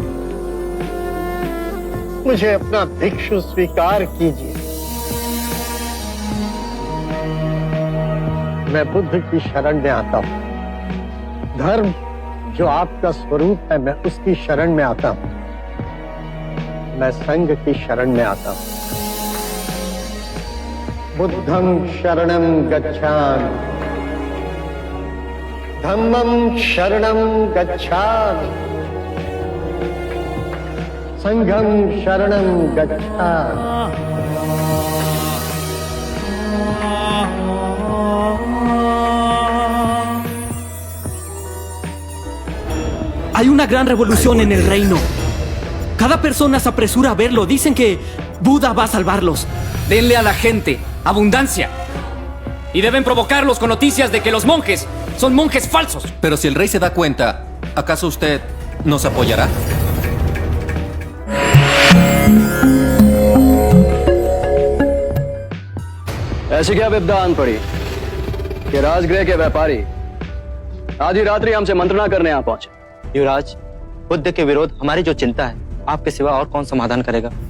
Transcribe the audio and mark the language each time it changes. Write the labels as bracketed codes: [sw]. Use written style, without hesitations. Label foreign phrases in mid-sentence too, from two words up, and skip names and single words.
[hi] मुझे अपना भिक्षु स्वीकार कीजिए। मैं बुद्ध की शरण में आता हूं। धर्म जो आपका स्वरूप है, मैं उसकी शरण में आता हूं। मैं संघ की शरण में आता हूं। [pi] बुद्धं शरणं गच्छामि, धम्मं शरणं गच्छामि, संघं शरणं गच्छामि। [es] Hay una gran revolución en el reino. Cada persona se apresura a verlo. Dicen que Buda va a salvarlos. Denle a la gente abundancia. Y deben provocarlos con noticias de que los monjes son monjes falsos. Pero si el rey se da cuenta, ¿acaso usted nos apoyará? [hi] ऐसी क्या विद्वान पड़ी कि राजगृह के व्यापारी आधी रात्रि हमसे मंत्रणा करने यहाँ पहुंचे? युवराज, बुद्ध के विरोध हमारी जो चिंता है, आपके सिवा और कौन समाधान करेगा?